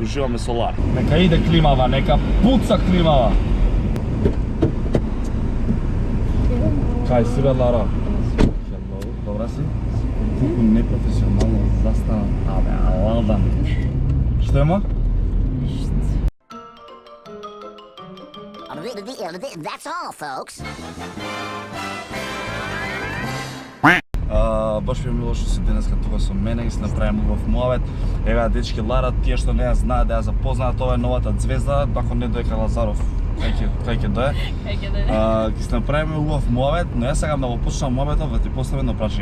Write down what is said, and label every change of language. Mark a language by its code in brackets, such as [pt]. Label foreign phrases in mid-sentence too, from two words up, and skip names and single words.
[mk] Уживаме со Лара. Нека иде климава, нека пуца климава. Кај си бе, Лара? Hello, добра си? Колку непрофесионално застана. Абе, аладан. Што има? [en] That's all, folks. [mk] Баш ми е мило што си денеска тука со мене и си направиме убав муабет. Еве дечки Лара, тие што не ја знаат да ја запознаат, тоа е новата звезда, ако не доека Лазаров. Кај ќе дое? Ќе си направиме убав муабет, но јас сакам да го почнам муабетот, да ти поставам едно прашање.